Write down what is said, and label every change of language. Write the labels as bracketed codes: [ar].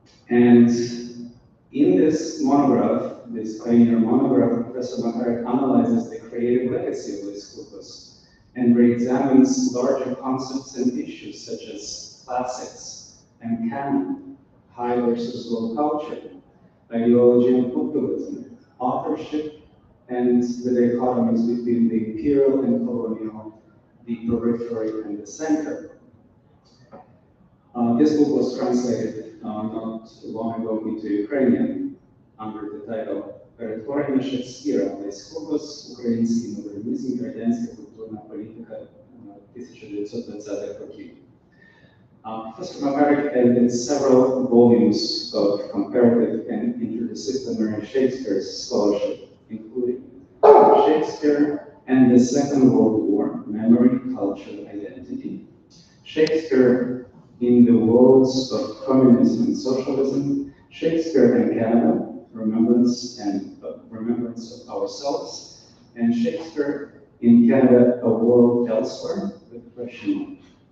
[en] And in this monograph, this pioneer monograph, Professor Makaryk analyzes the creative legacy of Leskovas and re-examines larger concepts and issues such as classics and canon, high versus low culture, ideology and populism, authorship, and the dichotomies between the imperial and colonial, the periphery and the center. This book was translated not long ago into Ukrainian under the title [uk] «Перетворення Шекспіра. [en] Leskovas. [uk] Український модернізм. Радянська культурна політика 1920-х років». [en] Professor Makaryk edited several volumes of comparative and interdisciplinary Shakespeare scholarship, including Shakespeare and the Second World War, Memory, Culture, Identity, Shakespeare in the Worlds of Communism and Socialism, Shakespeare and Canada, Remembrance of Ourselves, and Shakespeare in Canada, A World Elsewhere, with question mark.